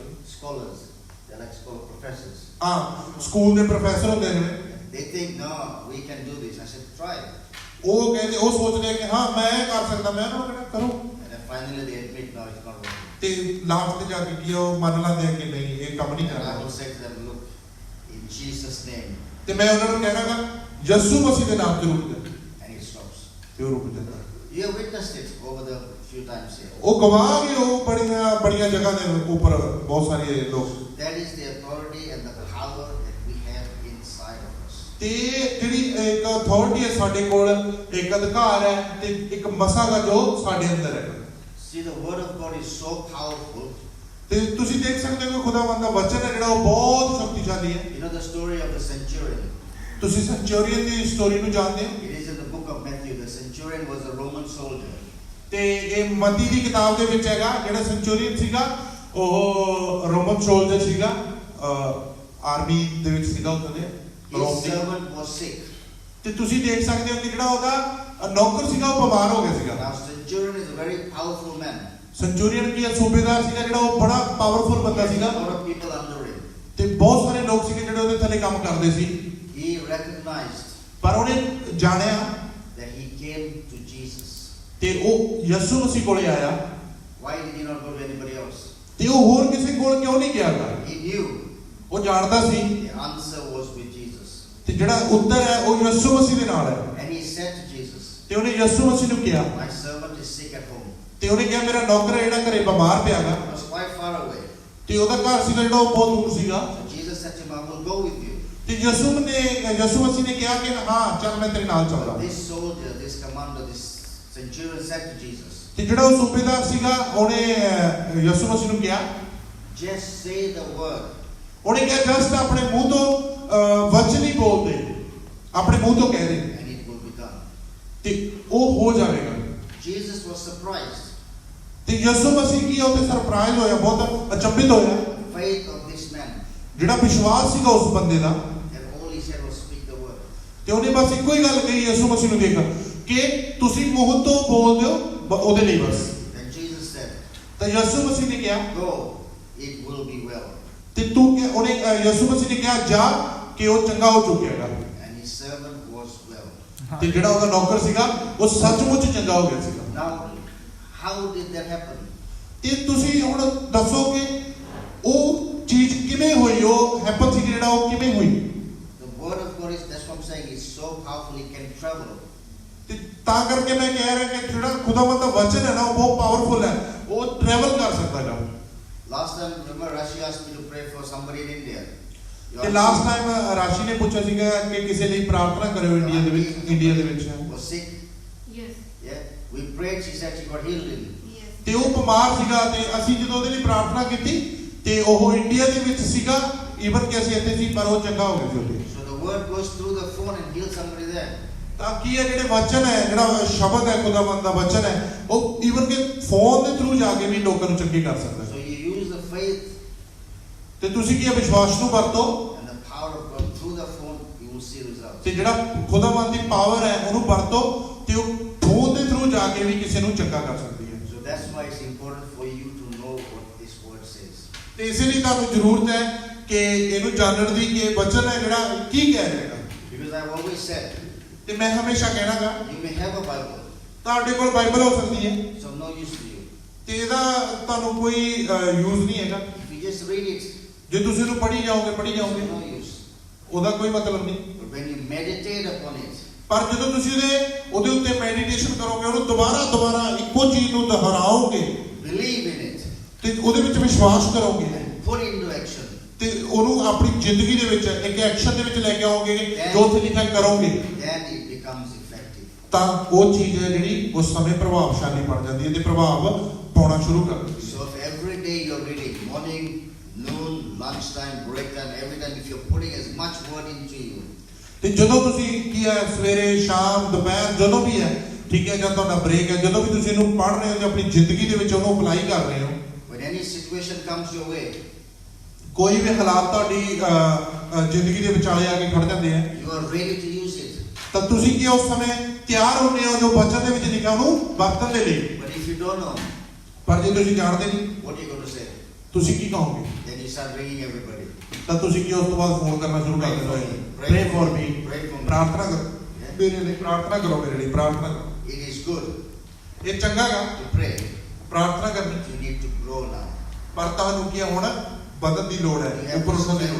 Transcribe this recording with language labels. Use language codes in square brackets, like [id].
[en] scholars, they're like scholar professors. [pa] ਹਾਂ school ਦੇ professor ਹੁੰਦੇ ਨੇ, [en] They think, no, we can do this. I said, try it. [pa] ਉਹ ਕਹਿੰਦੇ, ਉਹ ਸੋਚਦੇ ਆ ਕਿ ਹਾਂ ਮੈਂ ਇਹ ਕਰ ਸਕਦਾ, ਮੈਂ ਉਹਨਾਂ ਨੂੰ ਕਹਿੰਦਾ ਕਰੋ, [en] And then finally they admit, no, it's not working. [pa] ਤੇ ਲਾਸਟ ਤੇ ਜਾ ਕੇ ਕੀ ਉਹ ਮੰਨ ਲੈਂਦੇ ਆ ਕਿ ਨਹੀਂ ਇਹ ਕੰਮ ਨਹੀਂ [en] And I [pa] ਕਰਨਾ। [en] will say to them, look, in Jesus' name, [pa] ਤੇ ਮੈਂ ਉਹਨਾਂ ਨੂੰ ਕਹਿਣਾਗਾ ਯਿਸੂ ਮਸੀਹ ਦੇ ਨਾਮ ਤੇ ਰੁਕ ਜਾ, [en] and it stops. [pa] ਤੇ ਉਹ ਰੁਕ ਜਾਂਦਾ। [en] You have witnessed it over the few times here. [pa] ਉਹ ਗਵਾਹ ਵੀ ਉਹ ਬੜੀਆਂ ਜਗ੍ਹਾ ਦੇ ਉੱਪਰ ਬਹੁਤ ਸਾਰੇ ਲੋਕ। [en] That is the authority and the power that we have inside of us. [pa] ਤੇ ਜਿਹੜੀ ਇੱਕ ਅਥਾਰਟੀ ਹੈ ਸਾਡੇ ਕੋਲ, ਇੱਕ ਅਧਿਕਾਰ ਹੈ ਤੇ ਇੱਕ ਮਸਾਗਾ ਜੋ ਸਾਡੇ ਅੰਦਰ ਹੈ। [en] See, the Word of God is so powerful. [pa] ਤੇ ਤੁਸੀਂ ਦੇਖ ਸਕਦੇ ਹੋ ਕਿ ਖੁਦਾਵੰਦ ਦਾ ਵਚਨ ਹੈ ਜਿਹੜਾ ਉਹ ਬਹੁਤ ਸ਼ਕਤੀਸ਼ਾਲੀ ਹੈ। [en] You know the story of the centurion? [pa] ਤੁਸੀਂ ਸੈਂਚੂਰੀਅਨ ਦੀ ਸਟੋਰੀ ਨੂੰ ਜਾਣਦੇ ਹੋ? [en] It is in the book of Matthew. The centurion was a Roman soldier. [pa] ਤੇ ਇਹ ਮਤੀ ਦੀ ਕਿਤਾਬ ਦੇ ਵਿੱਚ ਹੈਗਾ, ਜਿਹੜਾ ਸੈਂਚੂਰੀਅਨ ਸੀਗਾ ਉਹ ਰੋਮਨ ਸੋਲਜਰ ਸੀਗਾ, ਆਰਮੀ ਦੇ ਵਿੱਚ ਸੀਗਾ ਉੱਥੇ ਦੇ ਰੋਮ [en] His [pa] ਦੀ। [en] servant was sick. [pa] ਤੇ ਤੁਸੀਂ ਦੇਖ ਸਕਦੇ ਹੋ ਕਿ ਜਿਹੜਾ ਉਹਦਾ ਨੌਕਰ ਸੀਗਾ ਉਹ ਬਿਮਾਰ ਹੋ ਗਿਆ ਸੀਗਾ। [en] Now, centurion is a very powerful man. [pa] ਸੈਂਚੂਰੀਅਨ ਕੀ ਹੈ, ਸੂਬੇਦਾਰ ਸੀਗਾ ਜਿਹੜਾ ਉਹ ਬੜਾ ਪਾਵਰਫੁਲ [en] He [pa] ਬੰਦਾ [en] had [pa] ਸੀਗਾ, [en] a lot of people under him. [pa] ਤੇ ਬਹੁਤ ਸਾਰੇ ਲੋਕ ਸੀਗੇ ਜਿਹੜੇ ਉਹਦੇ ਥੱਲੇ ਕੰਮ ਕਰਦੇ ਸੀ। [en] He recognized [pa] ਪਰ ਉਹਨੇ ਜਾਣਿਆ [en] that he came to Jesus. [pa] ਤੇ ਉਹ ਯਿਸੂ ਮਸੀਹ ਕੋਲੇ ਆਇਆ, [en] Why did he not go to anybody else? [pa] ਤੇ ਉਹ ਹੋਰ ਕਿਸੇ ਕੋਲ ਕਿਉਂ ਨਹੀਂ ਗਿਆਗਾ? [en] He knew [pa] ਉਹ ਜਾਣਦਾ ਸੀ [en] the answer was with Jesus. [pa] ਤੇ ਜਿਹੜਾ ਉੱਤਰ ਹੈ ਉਹ ਯਿਸੂ ਮਸੀਹ ਦੇ ਨਾਲ ਹੈ। [en] And he said to Jesus, [pa] ਤੇ ਉਹਨੇ ਯਿਸੂ ਮਸੀਹ ਨੂੰ ਕਿਹਾ, [en] my servant is sick at home. [pa] ਤੇ ਉਹਨੇ ਕਿਹਾ ਮੇਰਾ ਨੌਕਰ ਹੈ ਜਿਹੜਾ ਘਰੇ ਬਿਮਾਰ ਪਿਆਗਾ, [en] He was quite far away. [pa] ਤੇ ਉਹਦਾ ਘਰ ਸੀਗਾ ਜਿਹੜਾ ਉਹ ਬਹੁਤ ਦੂਰ ਸੀਗਾ। [en] So Jesus said to him, I will go with you. [pa] ਤੇ ਯਿਸੂ ਮਸੀਹ ਨੇ ਕਿਹਾ ਕਿ ਹਾਂ ਚੱਲ ਮੈਂ ਤੇਰੇ ਨਾਲ [en] But [pa] ਚੱਲਦਾ। [en] this soldier, this commander, this centurion said to Jesus, [pa] ਤੇ ਜਿਹੜਾ ਉਹ ਸੂਬੇਦਾਰ ਸੀਗਾ ਉਹਨੇ ਯਿਸੂ ਮਸੀਹ ਨੂੰ ਕਿਹਾ, [en] just say the word. [pa] ਉਹਨੇ ਕਿਹਾ ਜਸਟ ਆਪਣੇ ਮੂੰਹ ਤੋਂ ਵਚਨ ਹੀ ਬੋਲ ਦੇ, ਆਪਣੇ ਮੂੰਹ ਤੋਂ ਕਹਿ ਦੇ [en] And it will be done. [pa] ਤੇ ਉਹ ਹੋ ਜਾਵੇਗਾ। [en] Jesus was surprised. [pa] ਤੇ ਯਿਸੂ ਮਸੀਹ ਕੀ ਉਹ ਤੇ ਸਰਪ੍ਰਾਈਜ਼ ਹੋਇਆ, ਬਹੁਤ ਅਚੰਭਿਤ ਹੋਇਆ। [en] The faith of this man. [pa] ਜਿਹੜਾ ਵਿਸ਼ਵਾਸ ਸੀਗਾ ਉਸ ਬੰਦੇ ਦਾ, [en] And all he said was speak the word. [pa] ਤੇ ਉਹਨੇ ਬਸ ਇੱਕੋ ਹੀ ਗੱਲ ਕਹੀ ਯਿਸੂ ਮਸੀਹ ਨੂੰ ਦੇਖ ਕਿ ਤੁਸੀਂ ਮੂੰਹ ਤੋਂ ਬੋਲ ਦਿਓ ਉਹਦੇ ਲਈ ਬਸ। [en] Then Jesus said, [pa] ਤਾਂ ਯਿਸੂ ਮਸੀਹ ਨੇ ਕਿਹਾ [en] go, it will be well. [pa] ਤੇ ਤੂੰ ਕਿ ਉਹਨੇ ਯਿਸੂ ਮਸੀਹ ਨੇ ਕਿਹਾ ਜਾ ਕਿ ਉਹ ਚੰਗਾ ਹੋ ਚੁੱਕਿਆਗਾ। [en] And his servant was well. [pa] ਤੇ ਜਿਹੜਾ ਉਹਦਾ ਨੌਕਰ ਸੀਗਾ ਉਹ ਸੱਚਮੁੱਚ ਚੰਗਾ ਹੋ ਗਿਆ ਸੀਗਾ। [en] Now, how did that happen? [pa] ਤੇ ਤੁਸੀਂ ਹੁਣ ਦੱਸੋ ਕਿ ਉਹ ਚੀਜ਼ ਕਿਵੇਂ ਹੋਈ, ਉਹ ਹੈਪਨ ਸੀ ਜਿਹੜਾ ਉਹ ਕਿਵੇਂ ਹੋਈ? [en] The word of God is, that's what I'm saying, is so powerful it can travel. [pa] ਤੇ ਤਾਂ ਕਰਕੇ ਮੈਂ ਕਹਿ ਰਿਹਾ ਕਿ ਜਿਹੜਾ ਖੁਦਾਵੰਦ ਦਾ ਵਚਨ ਹੈ ਨਾ ਉਹ ਬਹੁਤ ਪਾਵਰਫੁਲ ਹੈ, ਉਹ ਟਰੈਵਲ ਕਰ ਸਕਦਾ ਹੈ। [en] Last time, remember, Rashi asked me to pray for somebody in India. [pa] ਤੇ ਲਾਸਟ ਟਾਈਮ ਰਾਸ਼ੀ ਨੇ ਪੁੱਛਿਆ ਸੀਗਾ ਕਿ ਕਿਸੇ ਲਈ ਪ੍ਰਾਰਥਨਾ ਕਰਿਓ ਇੰਡੀਆ ਦੇ ਵਿੱਚ। ਇੰਡੀਆ ਦੇ ਵਿੱਚ [en] Was sick. Yes Yeah. We prayed. She said she got healed. Yes [pa] ਤੇ ਉਹ ਬਿਮਾਰ ਸੀਗਾ ਤੇ ਅਸੀਂ ਜਦੋਂ ਉਹਦੇ ਲਈ ਪ੍ਰਾਰਥਨਾ ਕੀਤੀ ਤੇ ਉਹ ਇੰਡੀਆ ਦੇ ਵਿੱਚ ਸੀਗਾ, ਈਵਨ ਕਿ ਅਸੀਂ ਇੱਥੇ ਸੀ ਪਰ ਉਹ ਚੰਗਾ ਹੋ ਗਿਆ ਸੀ ਉਹਦੇ। [en] So the word goes through the phone and heals somebody there. [pa] ਤਾਂ ਕੀ ਹੈ ਜਿਹੜੇ ਵਚਨ ਹੈ, ਜਿਹੜਾ ਸ਼ਬਦ ਹੈ ਖੁਦਾਵੰਦ ਦਾ ਵਚਨ ਹੈ, ਉਹ ਈਵਨ ਕਿ ਫੋਨ ਦੇ ਥਰੂ ਜਾ ਕੇ ਵੀ ਲੋਕਾਂ ਨੂੰ ਚੰਗੇ ਕਰ ਸਕਦਾ [en] So [pa] ਹੈ। [en] you use the faith [pa] ਤੇ ਤੁਸੀਂ ਕੀ ਹੈ, ਵਿਸ਼ਵਾਸ ਨੂੰ ਵਰਤੋ [en] and the power of God through the phone. You will see results. [pa] ਤੇ ਜਿਹੜਾ ਖੁਦਾਵੰਦ ਦੀ ਪਾਵਰ ਹੈ ਉਹਨੂੰ ਵਰਤੋ ਤੇ ਉਹ ਫੋਨ ਦੇ ਥਰੂ ਜਾ ਕੇ ਵੀ ਕਿਸੇ ਨੂੰ ਚੰਗਾ ਕਰ ਸਕਦੀ ਹੈ। [en] So that's why it's important for you to know what this word says. [pa] ਤੇ ਇਸੇ ਲਈ ਤੁਹਾਨੂੰ ਜ਼ਰੂਰਤ ਹੈ ਕਿ ਇਹਨੂੰ ਜਾਣਨ ਦੀ ਕਿ ਵਚਨ ਹੈ ਜਿਹੜਾ ਕੀ ਕਹਿ ਰਿਹਾ ਹੈ। [en] Because I've always said, [pa] ਤੇ ਮੈਂ ਹਮੇਸ਼ਾ ਕਹਿਣਾਗਾ [en] you may have a Bible, [pa] ਤੁਹਾਡੇ ਕੋਲ ਬਾਈਬਲ ਹੋ ਸਕਦੀ ਹੈ [en] it's of no use to you. [pa] ਤੇ ਇਹਦਾ ਤੁਹਾਨੂੰ ਕੋਈ ਯੂਜ਼ ਨਹੀਂ ਹੈਗਾ। [en] If you just read it, [pa] ਜੇ ਤੁਸੀਂ ਇਹਨੂੰ ਪੜ੍ਹੀ ਜਾਓਗੇ [en] it's of no use. [pa] ਉਹਦਾ ਕੋਈ ਮਤਲਬ ਨਹੀਂ। [en] But when you meditate upon it, [pa] ਪਰ ਜਦੋਂ ਤੁਸੀਂ ਉਹਦੇ ਉੱਤੇ ਮੈਡੀਟੇਸ਼ਨ ਕਰੋਗੇ, ਉਹਨੂੰ ਦੁਬਾਰਾ ਇੱਕੋ ਚੀਜ਼ ਨੂੰ ਦੁਹਰਾਓਗੇ [en] believe in it, [pa] ਤੇ ਉਹਦੇ ਵਿੱਚ ਵਿਸ਼ਵਾਸ ਕਰੋਗੇ [en] and put it into action, [pa] ਤੇ ਉਹਨੂੰ ਆਪਣੀ ਜ਼ਿੰਦਗੀ ਦੇ ਵਿੱਚ ਇੱਕ ਐਕਸ਼ਨ ਦੇ ਵਿੱਚ ਲੈ ਕੇ ਆਓਗੇ ਜੋ ਉੱਥੇ ਲਿਖਿਆ ਕਰੋਗੇ [en] then it becomes effective. [pa] ਤਾਂ ਉਹ ਚੀਜ਼ ਹੈ ਜਿਹੜੀ ਉਸ ਸਮੇਂ ਪ੍ਰਭਾਵਸ਼ਾਲੀ ਬਣ ਜਾਂਦੀ ਹੈ ਤੇ ਪ੍ਰਭਾਵ ਪਾਉਣਾ ਸ਼ੁਰੂ ਕਰ ਦਿੰਦੀ ਹੈ। [en] So if every day you're reading, morning, noon, lunchtime, break time, every time, if you're putting as much word into you, [pa] ਤੇ ਜਦੋਂ ਤੁਸੀਂ ਕੀ ਹੈ ਸਵੇਰੇ ਸ਼ਾਮ ਦੁਪਹਿਰ ਜਦੋਂ ਵੀ ਹੈ ਠੀਕ ਹੈ ਜਾਂ ਤੁਹਾਡਾ ਬ੍ਰੇਕ ਹੈ ਜਦੋਂ ਵੀ ਤੁਸੀਂ ਇਹਨੂੰ ਪੜ੍ਹ ਰਹੇ ਹੋ ਜਾਂ ਆਪਣੀ ਜ਼ਿੰਦਗੀ ਦੇ ਵਿੱਚ ਉਹਨੂੰ ਅਪਲਾਈ ਕਰ ਰਹੇ ਹੋ [en] when any situation comes your way, [pa] ਕੋਈ ਵੀ ਹਾਲਾਤ ਤੁਹਾਡੀ ਜ਼ਿੰਦਗੀ ਦੇ ਵਿਚਾਲੇ ਆ ਕੇ ਖੜ ਜਾਂਦੇ ਆ [en] you are ready to use it. [pa] ਤਾਂ ਤੁਸੀਂ ਕੀ ਉਸ ਸਮੇਂ ਤਿਆਰ ਹੁੰਦੇ ਹੋ ਜੋ ਬਚਨ ਦੇ ਵਿੱਚ ਲਿਖਿਆ ਉਹਨੂੰ ਵਰਤਣ ਦੇ ਲਈ। [en] But if you don't know, [pa] ਪਰ ਜੇ ਤੁਸੀਂ ਜਾਣਦੇ ਨਹੀਂ [en] what are you going to say? [pa] ਤੁਸੀਂ ਕੀ ਕਹੋਗੇ [en] Then you start ringing everybody. [pa] ਤਾਂ ਤੁਸੀਂ ਕੀ ਉਸ ਤੋਂ ਬਾਅਦ ਫੋਨ ਕਰਨਾ ਸ਼ੁਰੂ ਕਰ ਦਿੰਦੇ ਹੋ [en] pray for me [pa] ਪ੍ਰਾਰਥਨਾ ਕਰੋ ਮੇਰੇ ਲਈ ਪ੍ਰਾਰਥਨਾ ਕਰੋ ਮੇਰੇ ਲਈ ਪ੍ਰਾਰਥਨਾ ਕਰੋ। [en] It is good [pa] ਇਹ ਚੰਗਾ ਗਾ [en] to pray. [pa] ਪ੍ਰਾਰਥਨਾ ਕਰਨੀ [en] You need to grow now. [pa] ਪਰ ਤੁਹਾਨੂੰ ਕੀ ਹੁਣ ਵਧਣ ਦੀ ਲੋੜ ਹੈ [en] You have [pa] ਉੱਪਰ [en] to [pa] ਉੱਠਣ ਦੀ ਲੋੜ